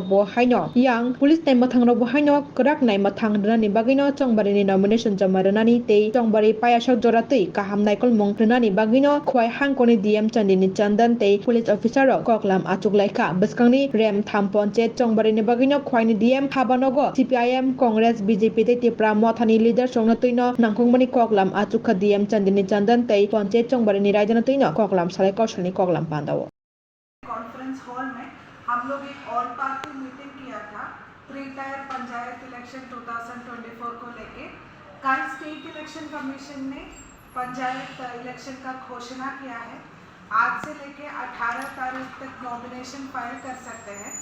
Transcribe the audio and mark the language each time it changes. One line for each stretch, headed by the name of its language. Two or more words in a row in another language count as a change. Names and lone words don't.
Kok Borok: बहायनो yang पुलिस नायमथां रक बहायनो कराक नायमथां रनानि बागैनो चंबारिनि नमिनेशन जामारोनानि तै चंबारि पायासक जरा तै काहाम नायकल मुं रनानि बागैनो खवाय हांकनि डीएम चंदिनि चंदन तै
English: police officer
Kok Borok: ककलाम आचुकलायखा बसकांनि रेम थाम पंचायत चंबारिनि बागैनो खवायनि डीएम हाबानगो सीपीआईएम कांग्रेस बीजेपी तै तिप्रा मथानि लीडर संनो तैनो नांखंमनि ककलाम आचुखा डीएम चंदिनी चंदन तै पंचायत चंबारिनी रायजन तैनो ककलाम साले कौशलनी ककलाम पांदाव
English: conference hall
Hindi: में हम लोग एक
English: all party meeting
Hindi: किया था
English: pre tier
Hindi: पंचायत इलेक्शन 2024 को लेके। कल
English: state election commission
Hindi: ने पंचायत इलेक्शन का घोषणा किया है। आज से लेके 18 तारीख तक
English: nomination file
Hindi: कर सकते हैं।